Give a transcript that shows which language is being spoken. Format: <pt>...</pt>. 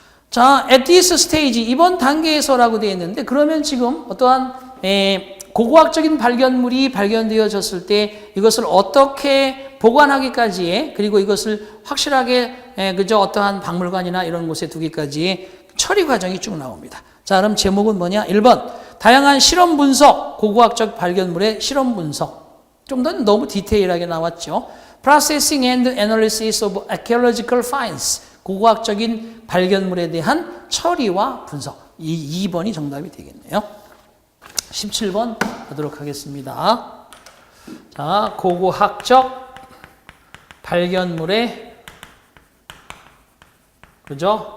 <ko>자,</ko> <en>at this stage,</en> <ko>이번 단계에서라고 되어 있는데 그러면 지금 어떠한 고고학적인 발견물이 발견되어졌을 때 이것을 어떻게 보관하기까지의 그리고 이것을 확실하게 그저 어떠한 박물관이나 이런 곳에 두기까지의 처리 과정이 쭉 나옵니다. 자, 그럼 제목은 뭐냐? 1번 다양한 실험 분석, 고고학적 발견물의 실험 분석. 좀 더 너무 디테일하게 나왔죠.</ko> <en>Processing and analysis of archaeological finds.</en> <ko>고고학적인 발견물에 대한 처리와 분석. 이 2번이 정답이 되겠네요. 17번 하도록 하겠습니다. 자, 고고학적 발견물의 그죠?</ko>